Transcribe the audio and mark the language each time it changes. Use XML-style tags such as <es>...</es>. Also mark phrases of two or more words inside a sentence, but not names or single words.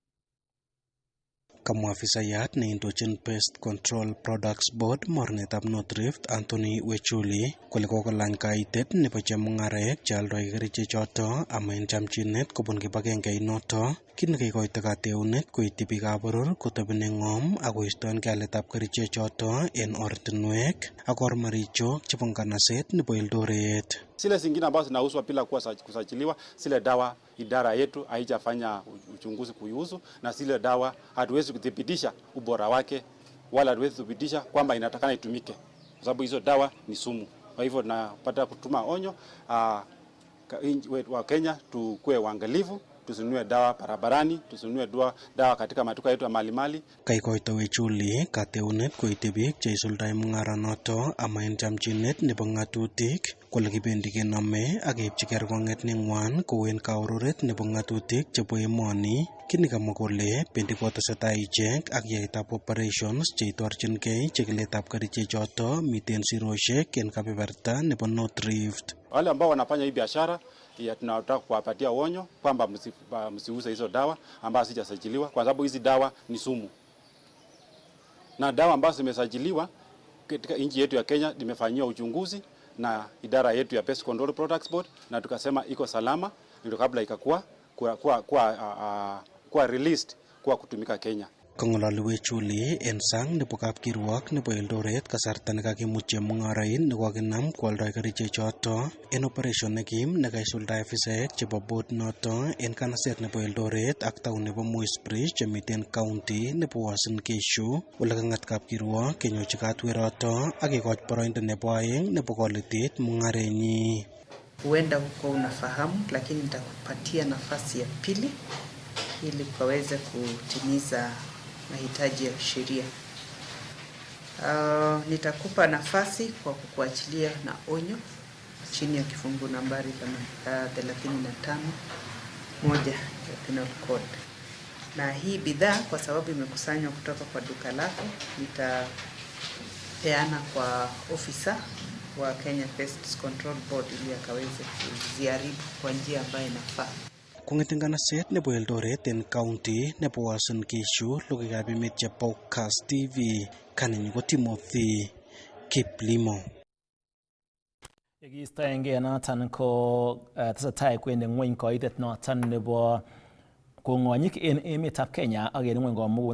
<kln>Kamwa afisayat neindochin Pest Control Products Board mornetab North Rift Anthony Wechuli kole kokolany kaitet nebo chemung'arek chealdoi kerichechoto ama en chamchinet kobun kibagengeit kit nekikoito kateunet koityi biikab boror kotobene ng'om ak koistoengei aletab kerichechoto en ortinwek ak ormarichok chebo nganaset nebo Eldoret.</kln> <sw>Zile zingine ambazo zinauzwa bila kusajiliwa, zile dawa idara yetu haijafanya uchunguzi kuihusu, na zile dawa hatuwezi kudhibitisha ubora wake wala hatuwezi kudhibitisha kwamba inatakana itumike, kwa sababu hizo dawa ni sumu. Kwa hivyo tunapata kutuma onyo wa Kenya tukue waangalifu, tusinunue dawa barabarani, tusinunue dawa katika maduka yetu ya mali.</sw> <kln>Kaikoito Wechuli kateunet koityi biik cheisuldae mung'aranoto ama en chamchinet nebo ng'atutik kole kibendi kenome ak keipchi kerkong'et neng'wan kou en kaururet nebo ng'atutik chebo emoni. Kini kamwa kole bendi kotesetai ichek ak yaetab operations cheitorchingei chikiletab kerichechoto miten siroshek en kebeberta nebo North Rift.</kln> <sw>Wale ambao wanafanya hii biashara tunataka kuwapatia onyo kwamba msiuze hizo dawa ambazo hazijasajiliwa, kwa sababu hizi dawa ni sumu. Na dawa ambazo zimesajiliwa katika nchi yetu ya Kenya limefanyiwa uchunguzi na idara yetu ya Pest Control Products Board, na tukasema iko salama ndio kabla ikakuwa released kwa kutumika Kenya.</sw> <kln>Kong'ololi Wechuli en sang nebo kapkirwok nebo Eldoret kasarta nekakimut chemung'arain nekokinam kwoldoi kerichechoto en operation nekim nekaisuldae afisaek chebo board noto en kanaset nebo Eldoret ak taun nebo Moisbridge chemiten county nebo Uasin Gishu, ole kang'at kapkirwok kenyochi katweroto ak kekoch boroindo nebo aeng nebo kolitit mung'arenyi.</kln> <sw>Huenda huko unafahamu, lakini nitakupatia nafasi ya pili ili kaweze kutimiza mahitaji ya sheria. Nitakupa nafasi kwa kukuachilia na onyo chini ya kifungu nambari 35(1) ya Penal Code. Na hii bidhaa kwa sababu imekusanywa kutoka kwa duka lako, nitapeana kwa ofisa wa Kenya Pest Control Board ili akaweze kuziharibu kwa njia ambayo inafaa.</sw> <kln>Kong'eten kanaset nebo Eldoret en county nebo Uasin Gishu, logoiwekab emet chebo Kass TV, kanenyu ko Timothy Kiplimo. Yekiistoengei noton ko tesetai kwendi ng'weny koitet noton nebo kong'onyik en emetab Kenya ak en ng'wony komugul.</kln>